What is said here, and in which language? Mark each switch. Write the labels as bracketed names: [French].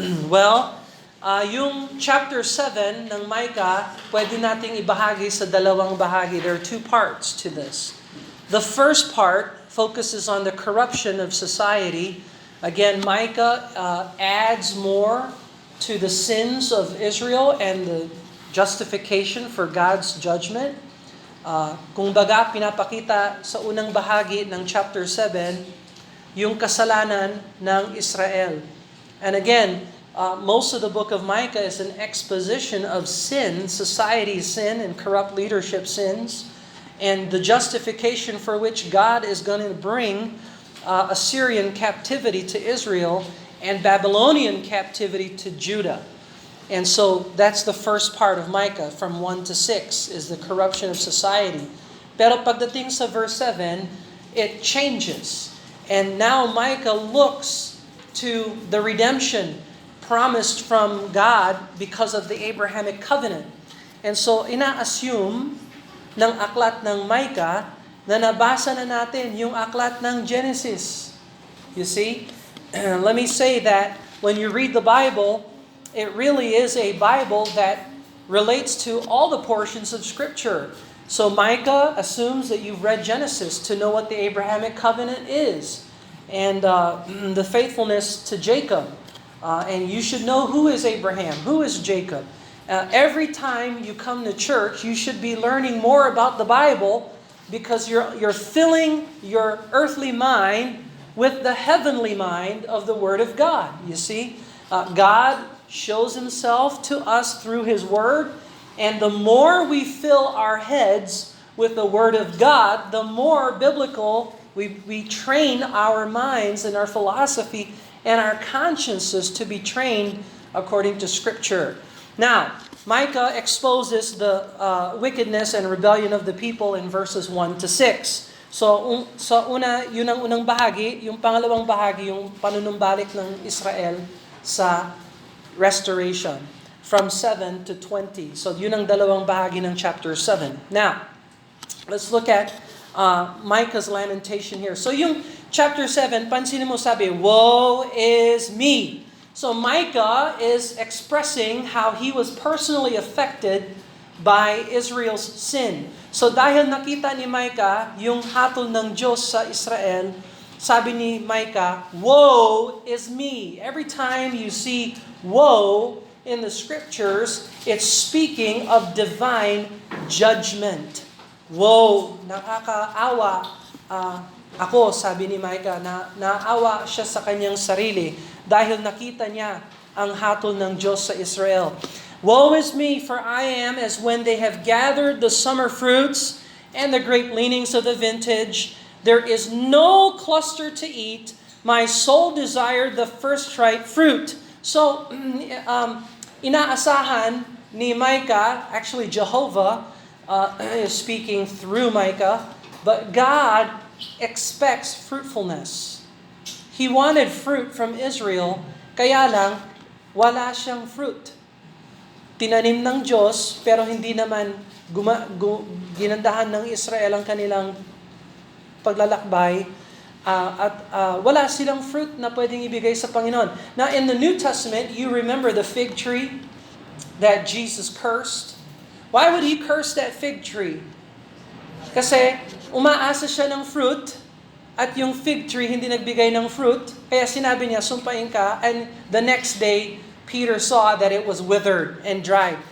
[Filipino] Well, yung chapter 7 ng Micah, pwede nating ibahagi sa dalawang bahagi. [English] There are 2 parts to this. The first part focuses on the corruption of society. Again, Micah adds more to the sins of Israel and the justification for God's judgment. [Filipino] Kung baga, pinapakita sa unang bahagi ng chapter 7 yung kasalanan ng Israel. [English] And again, most of the book of Micah is an exposition of sin, society's sin and corrupt leadership sins, and the justification for which God is going to bring Assyrian captivity to Israel and Babylonian captivity to Judah. And so that's the first part of Micah, from 1 to 6, is the corruption of society. [Filipino] Pero pagdating sa verse 7, [English] it changes. And now Micah looks to the redemption promised from God because of the Abrahamic covenant. [Filipino] And so ina-assume ng aklat ng Micah na nabasa na natin yung aklat ng Genesis. [English] You see? Let me say that when you read the Bible, it really is a Bible that relates to all the portions of Scripture. So Micah assumes that you've read Genesis to know what the Abrahamic covenant is, and the faithfulness to Jacob. And you should know who is Abraham, who is Jacob. Every time you come to church, you should be learning more about the Bible, because you're filling your earthly mind with the heavenly mind of the Word of God. You see, God shows Himself to us through His Word, and the more we fill our heads with the Word of God, the more biblical we train our minds and our philosophy and our consciences to be trained according to Scripture. Now, Micah exposes the wickedness and rebellion of the people in verses 1 to 6. [Filipino] So, sa una, yun ang unang bahagi. Yung pangalawang bahagi, yung panunumbalik ng Israel sa [English] restoration from 7 to 20. [Filipino] So, yun ang dalawang bahagi ng chapter 7. [English] Now, let's look at Micah's lamentation here. [Filipino] So, yung chapter 7, pansinin mo sabi, [English] woe is me. So, Micah is expressing how he was personally affected by Israel's sin. [Filipino] So dahil nakita ni Micah yung hatol ng Diyos sa Israel, sabi ni Micah, [English] woe is me. Every time you see woe in the scriptures, it's speaking of divine judgment. [Filipino] Woe, nakakaawa ako, sabi ni Micah, na naawa siya sa kanyang sarili dahil nakita niya ang hatol ng Diyos sa Israel. [English] Woe is me, for I am as when they have gathered the summer fruits and the grape leanings of the vintage. There is no cluster to eat. My soul desired the first ripe fruit. So, [Filipino] inaasahan ni Micah, [English] actually Jehovah is speaking through Micah, but God expects fruitfulness. He wanted fruit from Israel, [Filipino] kaya lang wala siyang fruit. Tinanim ng Diyos, pero hindi naman ginandahan ng Israel ang kanilang paglalakbay at wala silang fruit na pwedeng ibigay sa Panginoon. [English] Now, in the New Testament, you remember the fig tree that Jesus cursed. Why would He curse that fig tree? [Filipino] Kasi umaasa siya ng fruit at yung fig tree hindi nagbigay ng fruit, kaya sinabi niya, sumpain ka, [English] and the next day, Peter saw that it was withered and dried.